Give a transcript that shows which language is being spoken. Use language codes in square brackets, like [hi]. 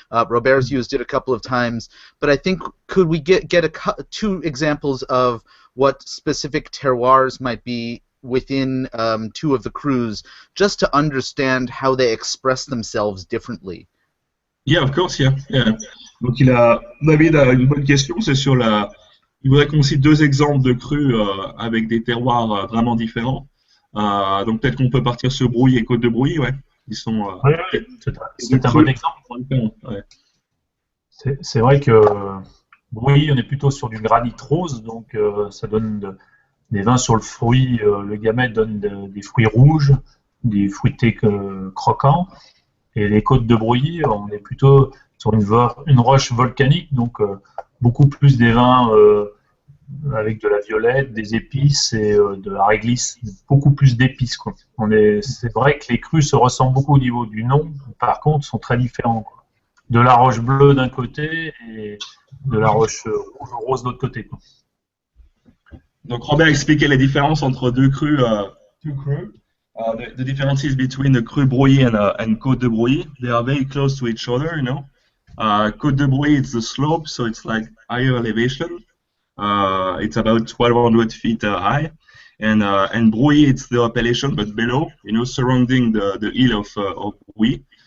[en] Robert's used it a couple of times. But I think could we get two examples of what specific terroirs might be within two of the crus, just to understand how they express themselves differently? Yeah, of course, yeah. [fr] Donc David a une bonne question, c'est sur la. Il voudrait qu'on cite deux exemples de crus avec des terroirs vraiment différents. Donc peut-être qu'on peut partir sur Brouilly et Côte de Brouilly, ouais. Ils sont. Oui, c'est un bon exemple. Ouais. C'est vrai que Brouilly, on est plutôt sur du granit rose, donc ça donne des vins sur le fruit. Le gamay donne des fruits rouges, des fruités croquants. Et les côtes de Brouilly, on est plutôt sur une roche volcanique, donc beaucoup plus des vins avec de la violette, des épices et de la réglisse, beaucoup plus d'épices. C'est vrai que les crus se ressemblent beaucoup au niveau du nom, par contre, sont très différents. De la roche bleue d'un côté et de la roche rose de l'autre côté. Donc Robert expliquait les différences entre deux crus. [en] The differences between the Cru Brouilly and Côte de Brouilly, they are very close to each other, Côte de Brouilly, it's the slope, so it's like higher elevation. It's about 1,200 feet high. And Brouilly, it's the appellation, but below, surrounding the hill of Brouilly.